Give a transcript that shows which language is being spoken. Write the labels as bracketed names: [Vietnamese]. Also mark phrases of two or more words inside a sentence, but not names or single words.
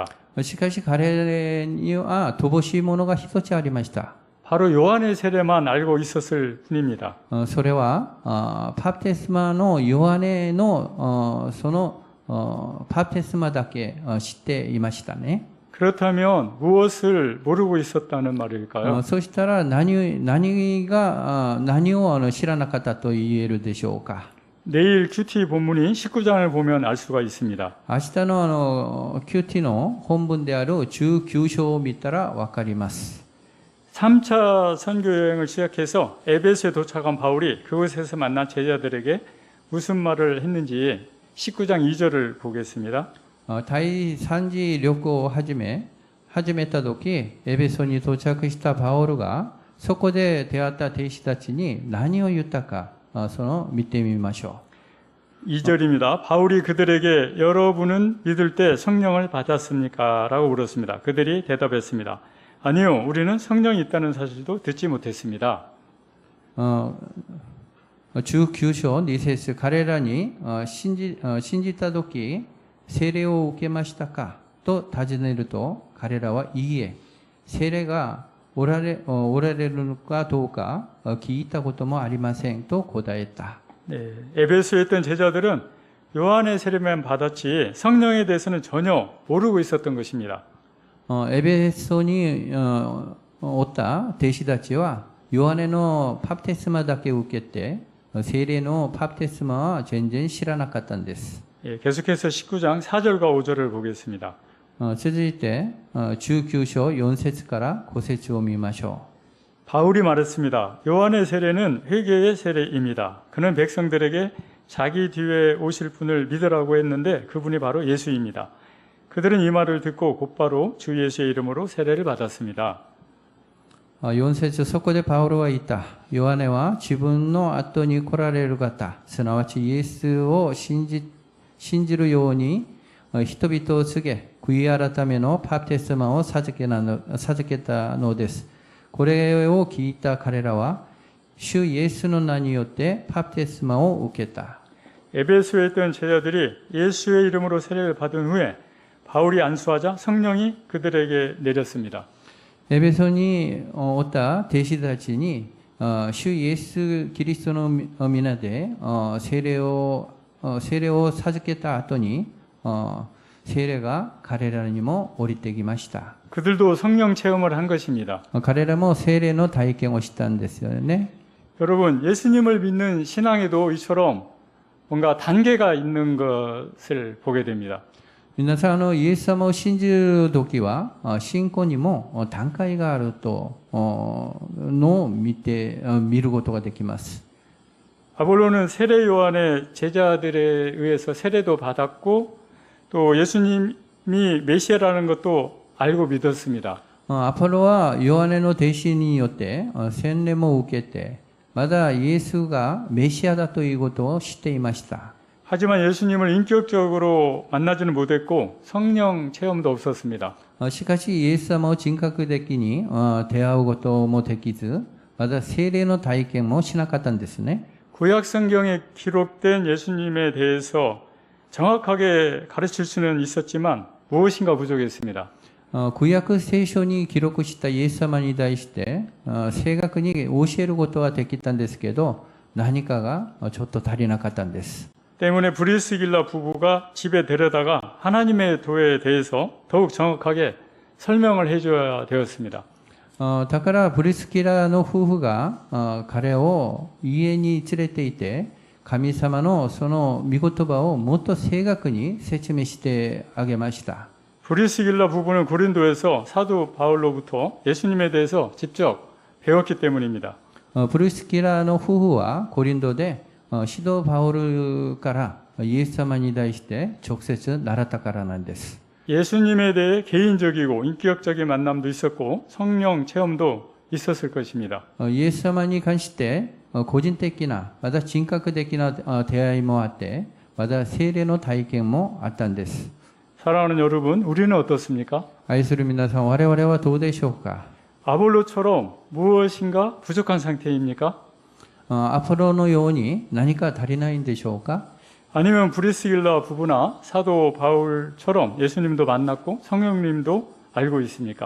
[Japanese] しかし彼には乏しいものが一つありました。 [Korean] 바로 요한의 세례만 알고 있었을 뿐입니다. [Japanese] それはバプテスマのヨハネのそのバプテスマだけ知っていましたね。 [Korean] 그렇다면 무엇을 모르고 있었다는 말일까요? [Japanese] そしたら何を知らなかったと言えるでしょうか。 [Korean] 내일 큐티 본문인 19장을 보면 알 수가 있습니다. [Japanese] 明日のQTの本文である19章を見たらわかります。 [Korean] 3차 선교 여행을 시작해서 에베소에 도착한 바울이 그곳에서 만난 제자들에게 무슨 말을 했는지 19장 2절을 보겠습니다. [Japanese] 第3次旅行を始めた時、エベソに到着したパウロがそこで出会った弟子たちに何を言ったか、見てみましょ [Korean] 2절입니다. 바울이 그들에게 여러분은 믿을 때 성령을 받았습니까? 라고 물었습니다. 그들이 대답했습니다. 아니요, 우리는 성령이 있다는 사실도 듣지 못했습니다. [Japanese] 19 章2節彼らに信じた時聖霊を受けましたかと尋ねると彼らはいいえ聖霊がおられるのかどうか聞いたこともありませんと答えた。 [Korean] 네, 에베소에 있던 제자들은 요한의 세례만 받았지 성령에 대해서는 전혀 모르고 있었던 것입니다. [Japanese] エベソにおった弟子たちはヨハネのバプテスマだけ受けて聖霊のバプテスマは全然知らなかったんです。 [Korean] 예, 계속해서 19장 4절과 5절을 보겠습니다. [Japanese] 続いて19章4節から5節を見ましょ [Korean] 바울이 말했습니다. 요한의 세례는 회개의 세례입니다. 그는 백성들에게 자기 뒤에 오실 분을 믿으라고 했는데 그분이 바로 예수입니다. 그들은 이 말을 듣고 곧바로 주 예수의 이름으로 세례를 받았습니다. [Japanese] 4 節そこでパウロは言った。ヨハネは自分の後に来られる方、すなわちイエスを信じるように人々を告げ、悔い改めのバプテスマを授けたのです。これを聞いた彼らは、主イエスの名によってバプテスマを受けた。 [Korean] 에베소에 있던 제자들이 예수의 이름으로 세례를 받은 후에 바울이 안수하자 성령이 그들에게 내렸습니다. [Japanese] エベソにおった弟子たちに、主イエス・キリストの皆で聖霊を授けた後に、聖霊が彼らにも降りてきました。 [Korean] 그들도 성령 체험을 한 것입니다. [Japanese] 彼らも聖霊の体験をしたんですよね。 [Korean] 여러분, 예수님을 믿는 신앙에도 이처럼 뭔가 단계가 있는 것을 보게 됩니다. [Japanese] 皆さんイエス様を信じるときは信仰にも段階があるとのを見ることができます。 [Korean] 아볼로는 세례 요한의 제자들에 의해서 세례도 받았고 또 예수님이 메시아라는 것도 알고 믿었습니다. [Japanese] アポロはヨハネの弟子によって洗礼も受けてまだイエスがメシアだということを知っていました。 [Korean] 하지만 예수님을 인격적으로 만나지는 못했고 성령 체험도 없었습니다. [Japanese] しかしイエス様を人格的に出会うこともできずまだ聖霊の体験もしなかったんですね。 [Korean] 구약 성경에 기록된 예수님에 대해서 정확하게 가르칠 수는 있었지만 무엇인가 부족했습니다. [Japanese] 旧約聖書に記録したイエス様に対して正確に教えることはできたんですけど何かがちょっと足りなかったんです。 [Korean] 때문에 브리스길라 부부가 집에 데려다가 하나님의 도에 대해서 더욱 정확하게 설명을 해줘야 되었습니다. [Japanese] だからブリスキラの夫婦が彼を家に連れていて神様のその御言葉をもっと正確に説明してあげました。 [Korean] 브리스길라 부부는 고린도에서 사도 바울로부터 예수님에 대해서 직접 배웠기 때문입니다. [Japanese] ブリスキラの夫婦はコリントで使徒パウルからイエス様に対して直接習ったからなんです。 [Korean] 예수님에 대해 개인적이고 인격적인 만남도 있었고 성령 체험도 있었을 것입니다. [Japanese] イエス様に関して個人的なまた人格的な出会いもあってまた聖霊の体験もあったんです。 [Korean] 사랑하는 여러분, 우리는 어떻습니까? [Japanese] 愛する皆さん、我々はどうでしょうか。 [Korean] 아볼로처럼 무엇인가 부족한 상태입니까? [Japanese] アポロのように何か足りないんでしょうか。 [Korean] 아니면 브리스길라 부부나 사도 바울처럼 예수님도 만났고 성령님도 알고 있습니까?